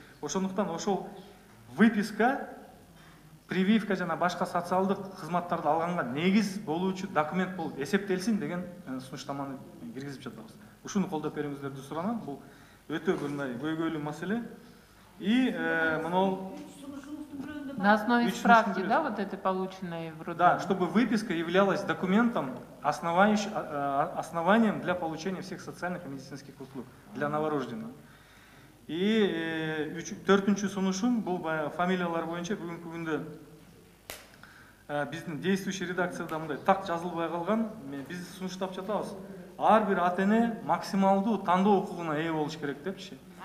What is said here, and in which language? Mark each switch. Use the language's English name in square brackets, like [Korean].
[Kyrgyz] Ошондуктан ошол выписка, прививка жана башка социалдык кызматтарды алганга негиз болуучу документ болуп эсептелсин деген сунуштаманы киргизип жатабыз. Ушуну колдоп берүүңүздөрдү суранам. Бул өтө бир мындай көйгөйлүү маселе. И монол [Russian] на основе справки, да, вот этой полученной в роддоме? Да, чтобы выписка являлась документом, основанием для получения всех социальных и медицинских услуг для новорожденного. [Kyrgyz] И төртүнчү сунушум бул фамилиялар боюнча бүгүнкү күндө биздин действующий редакцияда мындай так жазылбай калган. Биз сунуштап жатабыз. Ар бир ата эне максималдуу тандоо укугуна ээ болуш керек депчи.